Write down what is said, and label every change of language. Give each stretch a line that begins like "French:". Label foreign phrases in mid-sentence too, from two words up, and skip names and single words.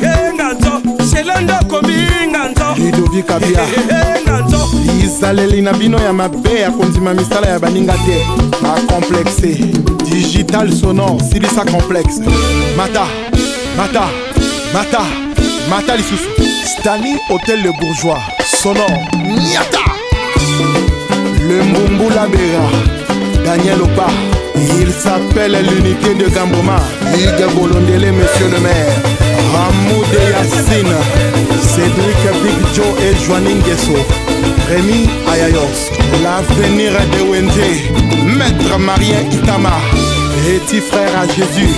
Lingala: Ludovic Kabia. Izaleli na bino ya mabe ya kondima misala ya baninga te. Ma complexe. Digital sonore, Silisa complexe. Mata, Mata, Mata, Mata lisusu. Stani Hôtel Le Bourgeois. Sonore, Niata. Le Mbumbu Labera. Daniel Opa.
French: Il s'appelle l'unité de Gamboma. Ligue Bolondele, monsieur le maire.
Lingala: Ramoud Yassine. Cédric Big Joe et Joanin Guesso.
French: Rémi Ayayos. L'avenir de Wende. Maître Marien Itama. Petit frère à Jésus.